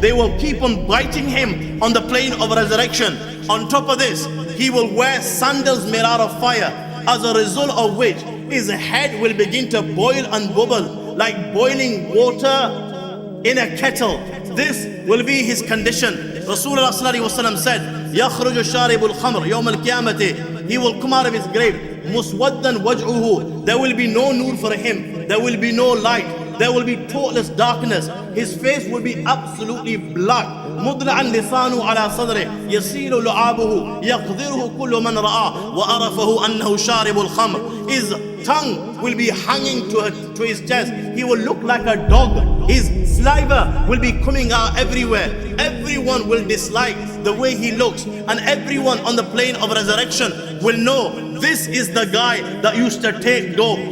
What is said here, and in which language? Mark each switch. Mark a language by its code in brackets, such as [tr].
[en] They will keep on biting him on the plane of resurrection. On top of this, he will wear sandals made out of fire, as a result of which his head will begin to boil and bubble like boiling water in a kettle. This will be his condition. Rasulullah said, [ar] يخرج شارب الخمر يوم القيامة. [en] He will come out of his grave [ar] مسودا وجهه. [en] There will be no nur for him. There will be no light. There will be total darkness. His face will be absolutely black. [ar] مضلعا لسانه على صدره يسيل لعابه يقدره كل من رآه وعرفه أنه شارب الخمر. [en] His tongue will be hanging to his chest. He will look like a dog. His saliva will be coming out everywhere. Everyone will dislike the way he looks, and everyone on the plane of resurrection will know this is the guy that used to take dope.